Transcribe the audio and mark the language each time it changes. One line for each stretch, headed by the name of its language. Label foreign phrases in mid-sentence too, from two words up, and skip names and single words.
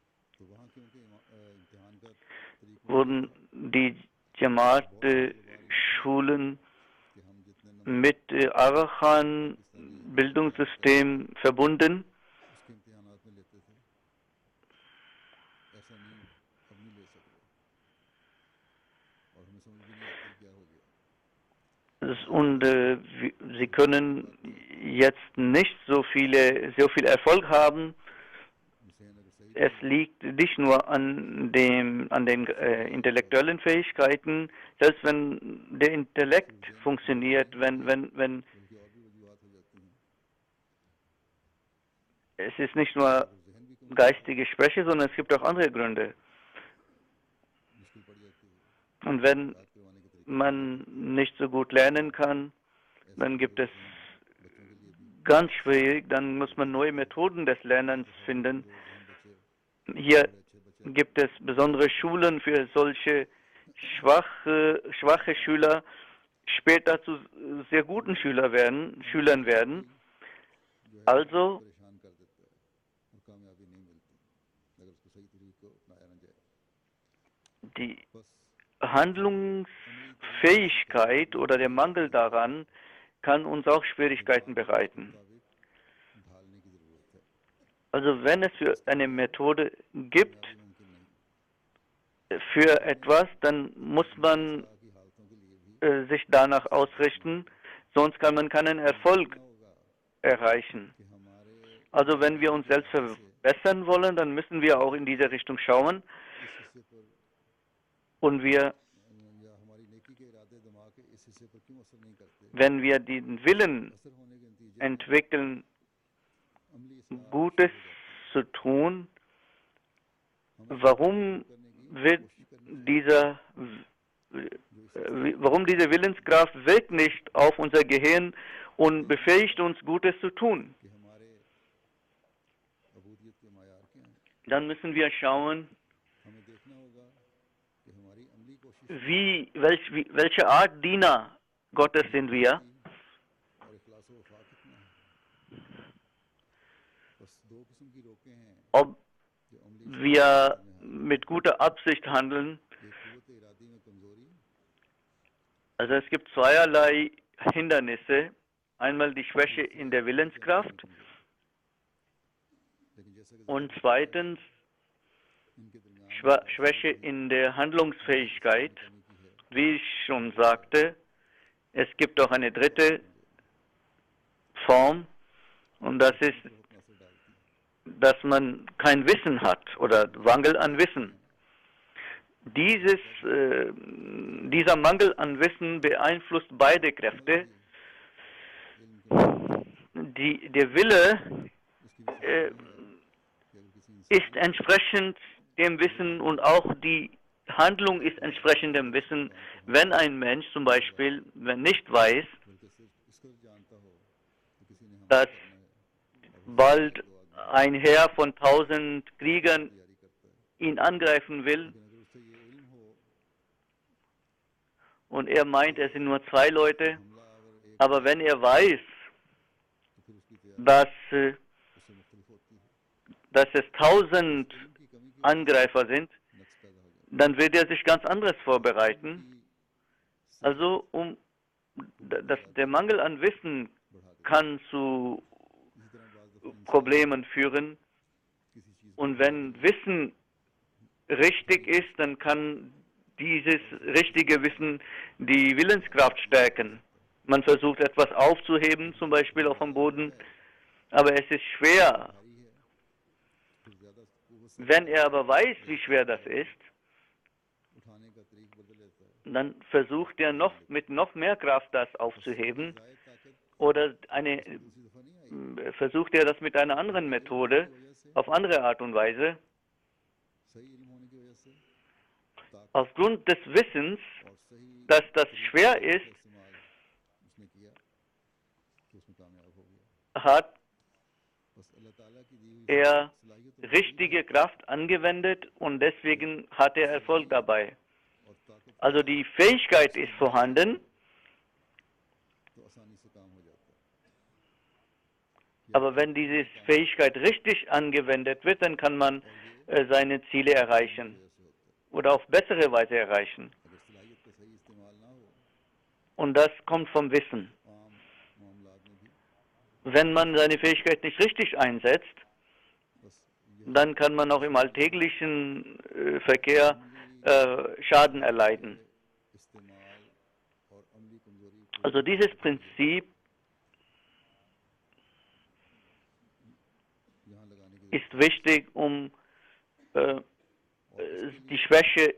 German: wurden die Jamaat Schulen
Urdu: کہ ہم جتنے نمبر
German: mit Arakan Bildungssystem verbunden.
Urdu: اس کے امتحانات میں لیتے تھے ایسا نہیں اب نہیں لے سکتے اور ہمیں سمجھ بھی نہیں آتی کیا ہو گیا
German: Und sie können jetzt nicht so viel Erfolg haben.
Urdu: حسین اگر صحیح
German: Es liegt nicht nur an den intellektuellen Fähigkeiten, selbst wenn der Intellekt funktioniert, wenn
Urdu: بلکہ اور بھی وجوہات ہو جاتی ہیں
German: es ist nicht nur
Urdu: اگر ذہن بھی کمزور
German: geistige Schwäche, sondern es gibt auch andere Gründe.
Urdu: مشکل پڑ جاتی ہے
German: Und wenn
Urdu: یاد کروانے کے طریقے
German: man nicht so gut lernen kann, dann gibt es
Urdu: بچوں کے لیے بھی
German: ganz schwierig, dann muss man neue Methoden des Lernens finden.
Urdu: جو ہم بچے
German: Hier
Urdu: بڑے اچھے بچے
German: gibt es besondere Schulen für solche schwache Schüler, später zu sehr guten Schülern werden.
Urdu: جو ہے
German: Also
Urdu: پریشان کر دیتا ہے اور کامیابی نہیں ملتی اگر اس کو صحیح طریقے کو اپنایا نہ جائے
German: die
Urdu: बस
German: Handlungsfähigkeit oder der Mangel daran kann uns auch Schwierigkeiten bereiten.
Urdu: مطابق ڈھالنے کی ضرورت ہے
German: Also wenn es für eine Methode gibt,
Urdu: کامیابی ممکن نہیں
German: für etwas, dann muss man
Urdu: کی حالتوں کے لیے بھی
German: sich danach ausrichten, sonst kann man keinen Erfolg
Urdu: होगा
German: erreichen.
Urdu: کہ ہمارے
German: Also wenn wir uns selbst verbessern wollen, dann müssen wir auch in diese Richtung schauen
Urdu: اس حصے پر
German: und wir,
Urdu: یا ہماری نیکی کے ارادے دماغ کے اس حصے پر کیوں اثر نہیں کرتے
German: wenn wir den Willen
Urdu: اثر ہونے کے نتیجے
German: entwickeln,
Urdu: عملی اصلاح
German: Gutes zu tun, warum wird warum diese Willenskraft wirkt nicht auf unser Gehirn und befähigt uns, Gutes zu tun?
Urdu: کہ ہمارے عبودیت کے معیار کیا ہیں
German: Dann müssen wir schauen,
Urdu: ہمیں دیکھنا ہوگا کہ ہماری عملی کوشش
German: welche Art Diener Gottes sind wir.
Urdu: اور اخلاص و وفا کتنا ہے بس دو قسم کی روکیں ہیں
German: Ob
Urdu: جو عملی
German: wir mit guter Absicht handeln.
Urdu: ایک قوت ارادی میں کمزوری
German: Also es gibt zweierlei Hindernisse. Einmal die Schwäche in der Willenskraft
Urdu: لیکن جیسا کہ
German: und zweitens
Urdu: ان کے درمیان
German: Schwäche in der Handlungsfähigkeit.
Urdu: کمی کی ہے
German: Wie ich schon sagte, es gibt auch eine dritte Form und das ist,
Urdu: اپنا اثر ڈالتی ہے
German: dass man kein Wissen hat oder Mangel an Wissen. Dieser Mangel an Wissen beeinflusst beide Kräfte. Der Wille
Urdu: اس کی بھی کہ اگر کسی انسان
German: ist entsprechend dem Wissen und auch die Handlung ist entsprechend dem Wissen. Wenn ein Mensch zum Beispiel, wenn nicht weiß,
Urdu: بلکہ صرف اس کو جانتا ہو کہ کسی نے حملہ
German: dass
Urdu: کرنا ہے
German: bald ein Heer von 1000 Kriegern
Urdu: تیاری کرتا ہے
German: ihn angreifen will
Urdu: لیکن اگر اس سے یہ علم ہو
German: und er meint, es sind nur 2 Leute,
Urdu: حملہ اگر ایک
German: aber wenn er weiß,
Urdu: تو پھر اس کی تیاری اس سے مختلف ہوتی ہے
German: dass es 1000
Urdu: علم کی کمی کی
German: Angreifer sind,
Urdu: نقص پیدا ہو جاتا
German: dann wird er sich ganz anderes vorbereiten.
Urdu: ہے کہ
German: Also der Mangel an Wissen
Urdu: بڑھا دے
German: kann zu
Urdu: اسی طرح بعض دفعہ انسان
German: Problemen führen.
Urdu: کسی چیز
German: Und wenn Wissen richtig ist, dann kann dieses richtige Wissen die Willenskraft stärken. Man versucht etwas aufzuheben, zum Beispiel auf dem Boden, aber es ist schwer.
Urdu: بھاری ہے پھر زیادہ قوت سے
German: Wenn er aber weiß, wie schwer das ist,
Urdu: اٹھانے کا طریق بدل لیتا ہے
German: dann versucht er mit noch mehr Kraft das aufzuheben
Urdu: زائد طاقت
German: oder
Urdu: دوسری دفعہ نہیں آئی
German: versucht er das mit einer anderen Methode,
Urdu: وجہ سے
German: auf andere Art und Weise.
Urdu: صحیح علم ہونے کی وجہ سے طاقت
German: Aufgrund des Wissens,
Urdu: اور صحیح
German: dass das schwer ist,
Urdu: استعمال اس نے کیا تو اس میں کامیاب ہو گیا
German: hat
Urdu: بس اللہ تعالیٰ کی دی ہوئی
German: er
Urdu: सलाहियत
German: richtige Kraft angewendet und deswegen hat er Erfolg dabei.
Urdu: اور طاقت
German: Also die Fähigkeit ist vorhanden,
Urdu: تو آسانی سے کام ہو جاتا ہے
German: aber wenn diese Fähigkeit richtig angewendet wird, dann kann man seine Ziele erreichen
Urdu: جیسے ہوتا ہے
German: oder auf bessere Weise erreichen.
Urdu: اگر صلاحیت کا صحیح استعمال نہ ہو
German: Und das kommt vom Wissen.
Urdu: عام معاملات میں بھی
German: Wenn man seine Fähigkeit nicht richtig einsetzt,
Urdu: بس یہ
German: dann kann man auch im alltäglichen Verkehr Schaden erleiden.
Urdu: استعمال اور عملی کمزوری کو
German: Also dieses Prinzip
Urdu: یہاں لگانے کی
German: ist wichtig, um die Schwäche